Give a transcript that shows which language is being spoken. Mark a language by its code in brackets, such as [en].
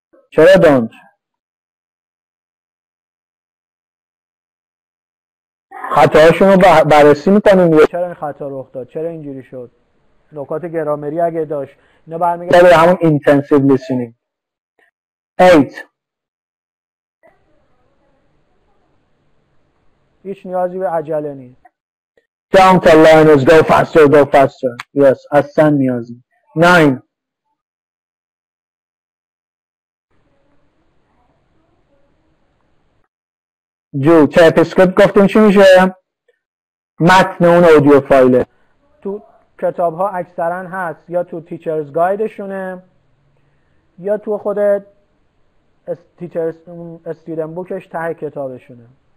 [fa] چرا [en] don't؟ [fa] خطاهاشون رو بررسی میکنیم. چرا این خطا رخ داد؟ چرا اینجوری شد؟ نکات گرامری اگه داشت اینا برمیگرده به همون intensive listening. [en] 8. [fa] هیچ نیازی به عجله نیست. [en] Don't tell learners go faster. Yes, [fa] اصلا نیازی. [en] 9. [fa] جو تایپ اسکریپت گفتیم چی میشه؟ متن اون اودیو فایله. تو کتاب ها اکثرا هست، یا تو تیچرز گایدشونه یا تو خود تیچرز استودنت بوکش ته کتابشونه.